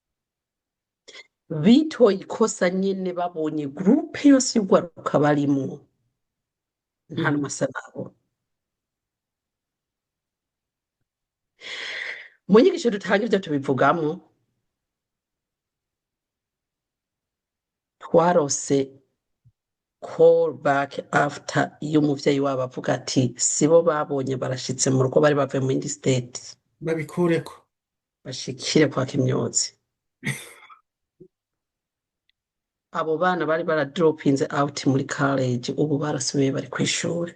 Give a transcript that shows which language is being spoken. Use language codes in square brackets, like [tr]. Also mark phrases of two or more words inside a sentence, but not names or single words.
[rn] bitoye ikosa nyene babonye gurupe yose y'urwaruka barimwo nta mhm, n'umwe asa nabo. Mu nyigisho dutanga ivyo tubivugamwo, twarose [en] call back after [rn] iyo umuvyeyi wabo avuga ati sibo babonye barashitse mu rugo, bari bavuye mu yindi state, babikureko. bashikire kwa Kimyozi. Abo bana bari baradropinze out muri college, ubu barasubiye bari kw'ishure.